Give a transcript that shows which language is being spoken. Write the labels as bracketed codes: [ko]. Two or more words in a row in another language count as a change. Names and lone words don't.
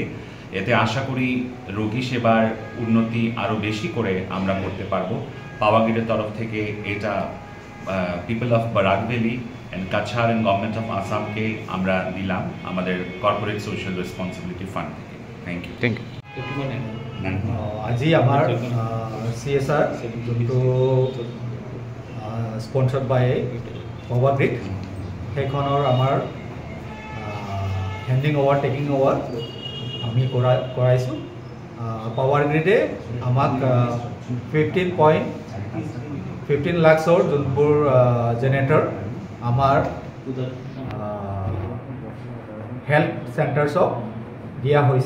[bn] এতে আশা করি রোগী সেবার উন্নতি আরও বেশি করে আমরা করতে পারবো। পাওয়ার গ্রিডের তরফ থেকে এটা [en] people of Barak Valley and Cachar and Government of Assam [bn] আমরা দিলাম আমাদের [en] corporate social responsibility fund [bn] থেকে। [en] thank you. [as] আজি আমাৰ CSR যোনটো [en] sponsored by Power Grid, [as] সেইখনৰ আমাৰ [en] handing over taking over [as] আমি কৰাইছোঁ। পাৱাৰ গ্ৰিডে আমাক 15 লাখৰ যোনবোৰ জেনেৰেটৰ আমাৰ [en] health centres [as] দিয়া হৈছে।